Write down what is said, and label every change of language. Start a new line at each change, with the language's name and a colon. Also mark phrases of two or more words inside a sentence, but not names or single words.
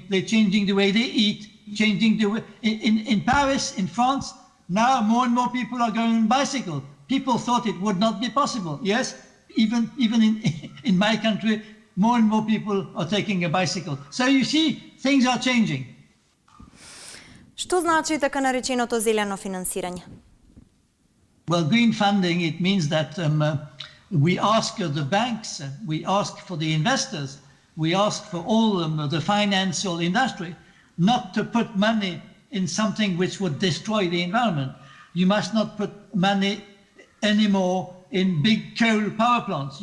English: They're changing the way they eat, changing the way. In Paris, in France, now more and more people are going on bicycle. People thought it would not be possible. Yes, even in my country, more and more people are taking a bicycle. So you see, things are changing.
Macedonian: Што значи така нареченото зелено финансирање?
English: Well, green funding, it means that we ask the banks, we ask for the investors, we ask for all the financial industry not to put money in something which would destroy the environment. You must not put money anymore in big coal power plants.